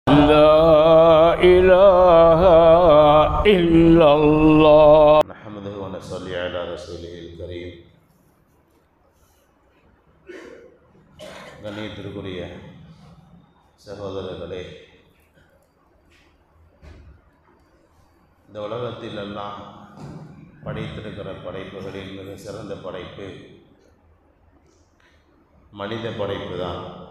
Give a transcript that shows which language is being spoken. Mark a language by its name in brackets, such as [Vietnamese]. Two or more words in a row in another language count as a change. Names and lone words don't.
[Arabic] لا إله إلا الله نحمده ونصلي على رسوله الكريم. [Tamil] கண்ணியத்திற்குரிய சகோதரர்களே, இந்த உலகத்தில் எல்லாம் படைத்திருக்கிற படைப்புகளில் மிக சிறந்த படைப்பு மனித படைப்பு தான்.